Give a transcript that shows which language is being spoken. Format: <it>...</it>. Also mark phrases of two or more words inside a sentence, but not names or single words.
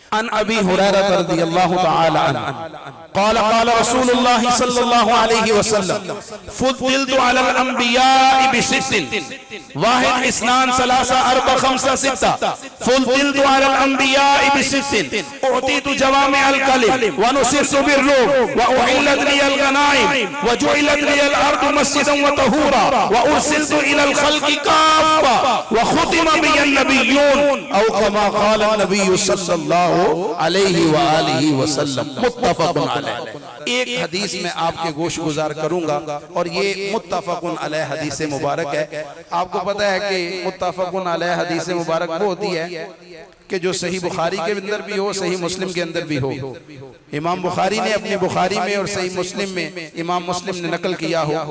<ar>عن أبي هريرة رضي الله تعالى عنه قال قال رسول الله صلى الله عليه وسلم فضلت على الأنبياء بست واحد اثنان ثلاثة أربعة خمسة ستة فضلت على الأنبياء بست أعطيت جوامع الكلم ونصرت بالروح وأحلت لي الغنائم وجعلت لي الأرض مسجدا وطهورا وأرسلت إلى الخلق كافة وختم بي النبيون أو كما قال النبي صلى الله عليه وآله وسلم متفق عليه.</ar> <ur>ایک حدیث میں آپ کے گوش گزار کروں گا اور یہ</ur> <ar>متفق عليه</ar> <ur>حدیث مبارک ہے. آپ کو پتا ہے کہ</ur> <ar>متفق عليه</ar> <ur>حدیث مبارک وہ ہوتی ہے کہ جو صحیح بخاری کے اندر بھی ہو، صحیح مسلم کے اندر بھی ہو. امام بخاری نے اپنے بخاری میں اور صحیح مسلم میں امام مسلم نے نقل کیا ہو.</ur>